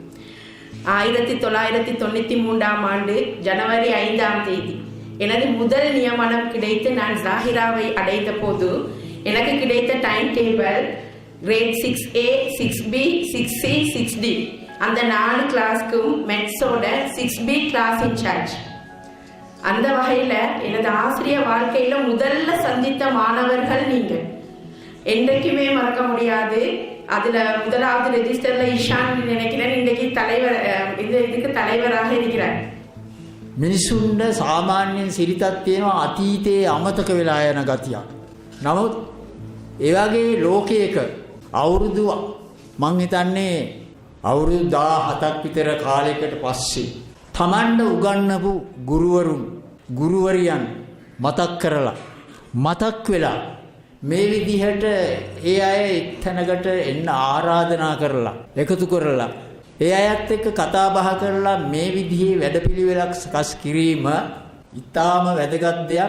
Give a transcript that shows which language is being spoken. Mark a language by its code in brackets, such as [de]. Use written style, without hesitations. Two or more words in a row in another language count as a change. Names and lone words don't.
[ta] 1993ஆம் ஆண்டு ஜனவரி 5ஆம் தேதி எனது முதல் நியமனம் கிடைத்து நான் ஜாகிராவை அடைந்த போது எனக்கு கிடைத்த [en] time table grade [ta] 6A, 6B, 6C, 6D அந்த 4 கிளாஸ்க்கும் மெட்ஸோட 6B [en] class in-charge. [ta] அந்த வகையில் எனது ஆசிரியர் வாழ்க்கையில் முதல்ல சந்தித்த மாணவர்கள் நீங்கள். என்றைக்குமே மறக்க முடியாது. அதில் முதலாவது ரெஜிஸ்டரில் இஷான் நினைக்கிறேன், இன்றைக்கு தலைவர், இதுக்கு தலைவராக இருக்கிறார். [si] මිනිසුන්ට සාමාන්‍යයෙන් සිරිතක් තියෙනවා අතීතයේ අමතක වෙලා යන ගතියක්. නමුත් ඒ වගේ ලෝකයක අවුරුදු මං හිතන්නේ අවුරුදු 17ක් විතර කාලයකට පස්සේ තමන්ට උගන්වපු ගුරුවරුන් ගුරුවරියන් මතක් කරලා මතක් වෙලා මේ විදිහට ඒ අය එක්තැනකට එන්න ආරාධනා කරලා එකතු කරලා ඒ අයත් එක්ක කතා බහ කරලා මේ විදිහේ වැඩපිළිවෙලක් සකස් කිරීම ඉතාම වැදගත් දෙයක්.